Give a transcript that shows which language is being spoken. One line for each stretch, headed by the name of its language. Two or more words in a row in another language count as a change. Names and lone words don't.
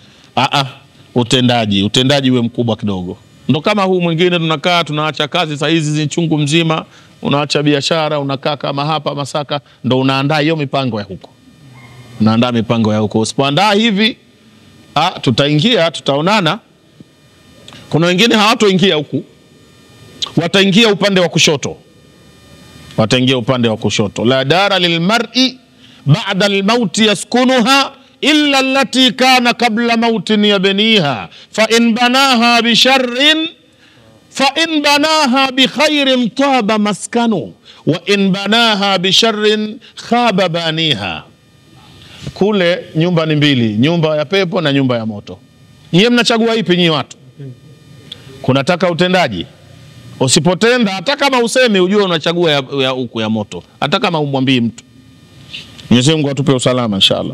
Swahili: Utendaji uwe mkubwa kidogo. Ndo kama huu mwingine tunakaa tunaacha kazi saa hizi chungu mzima, unaacha biashara, unakaa kama hapa Masaka, ndo unaandaa hiyo mipango ya huko. Unaandaa mipango ya huko. Usipoandaa hivi, tutaingia, tutaonana. Kuna wengine hawatoingia huku, wataingia upande wa kushoto.
Arabic: لا دار للمرء بعد الموت يسكنها إلا التي كان قبل موت يبنيها فإن بناها بخير طاب مسكنه وإن بناها بشر خاب بانيها.
Swahili: Kule nyumba ni mbili, nyumba ya pepo na nyumba ya moto. Nyie mnachagua ipi nyie watu? Kunataka utendaji. Usipotenda, hata kama useme, ujue unachagua ya huku ya moto, hata kama umwambii mtu. Mwenyezi Mungu atupe usalama inshallah.